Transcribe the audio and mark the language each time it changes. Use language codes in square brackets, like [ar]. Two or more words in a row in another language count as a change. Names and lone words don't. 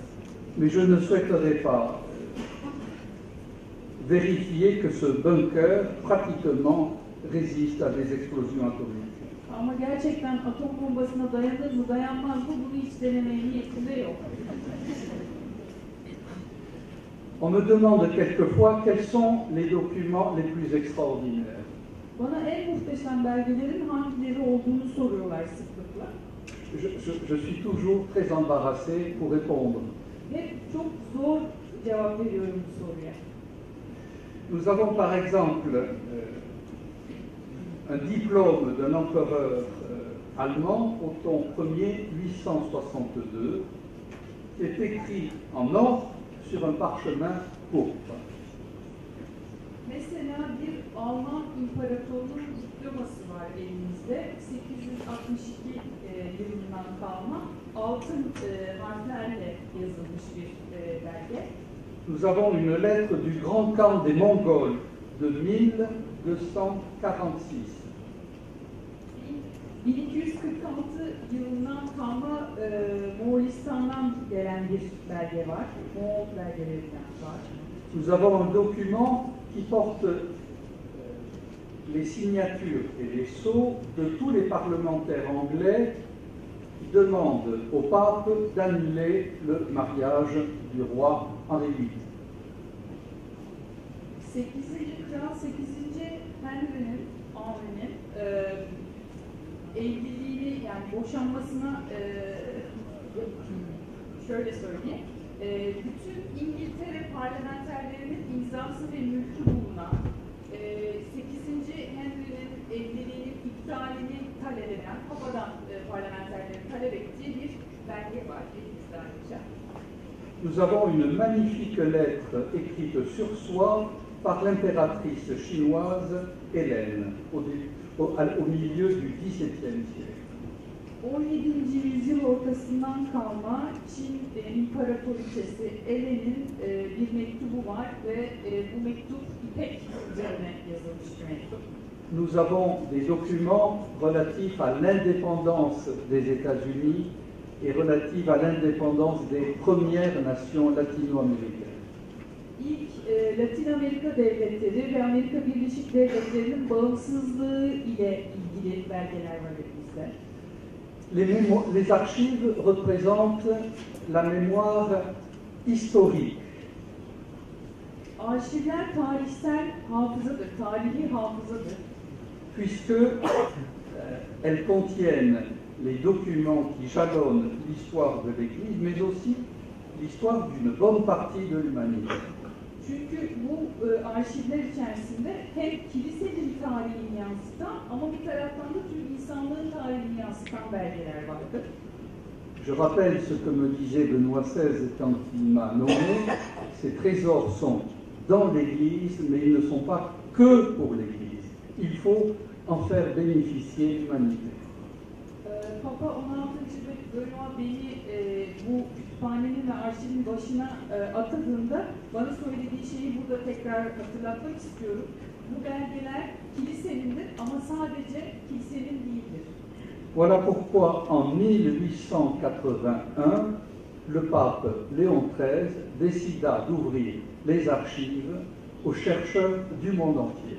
[fr] Mais je ne souhaiterais pas vérifier que ce bunker pratiquement résiste à des explosions atomiques. [tr] Ama gerçekten atom bombasına dayanır mı, dayanmaz mı bunu hiç denemeye niyetinde yok. [fr] On me demande quelquefois quels sont les documents les plus extraordinaires. [tr] Bana en muhteşem belgelerin hangileri olduğunu soruyorlar sıklıkla. [fr] Je suis toujours très embarrassé pour répondre. [tr] Hep çok zor cevap veriyorum bu soruya. [fr] Nous avons par exemple un diplôme d'un empereur allemand au tome 1er 862, qui est écrit en or sur un parchemin pourpre. [tr] Mesela bir Alman imparatorluğun diploması var elimizde. 862 yılından kalma altın harflerle yazılmış bir belge. [fr] Nous avons une lettre du Grand Khan des Mongols de 1246. [tr] 1246 yılından kalma Moğolistan'dan gelen bir belge var. Moğol belgelerinden var. [fr] Nous avons un document qui porte les signatures et les sceaux de tous les parlementaires anglais qui demandent au pape d'annuler le mariage du roi Henri VIII. [tr] 8. Kral 8. Henry'nin evliliğini yani boşanmasına şöyle söyleyeyim. Bütün İngiltere parlamenterlerinin imzası ve mülkü bulunan 8. Henry'nin evliliğinin iptalini talep eden Papa'dan parlamenterlerin talep ettiği bir belge var. [fr] Nous avons une magnifique lettre écrite sur soie par l'impératrice chinoise Hélène au milieu du XVIIe siècle. [tr] 17. yüzyıl ortasından kalma Çin İmparatoriçesi Helen'in bir mektubu var ve bu mektup İpek üzerine yazılmış bir mektup. [fr] Nous avons des documents relatifs à l'indépendance des États-Unis et relatifs à l'indépendance des premières nations latino-américaines. [tr] İlk Latin Amerika devletleri ve Amerika Birleşik Devletleri'nin bağımsızlığı ile ilgili belgeler var elimizde. [fr] Les archives représentent la mémoire historique. [tr] Arşivler tarihsel hafızadır, tarihi hafızadır. [fr] Puisque elles contiennent les documents qui jalonnent l'histoire de l'Église, mais aussi l'histoire d'une bonne partie de l'humanité. [tr] Çünkü bu arşivler içerisinde hem kilisenin tarihini yansıtan ama bir taraftan da tüm insanlığın tarihini yansıtan belgeler vardır. [fr] Je rappelle ce que me disait Benoît XVI quand il m'a nommé. Ces trésors sont dans l'Église, mais ils ne sont pas que pour l'Église. Il faut en faire bénéficier l'humanité. [tr] Papa 16. Benoît beni bu kütüphanenin ve arşivin başına atadığında bana söylediği şeyi burada tekrar hatırlatmak istiyorum. Bu belgeler kilisenindir ama sadece kilisenin değildir. [fr] Voilà pourquoi en 1881, le pape Léon XIII décida d'ouvrir les archives aux chercheurs du monde entier.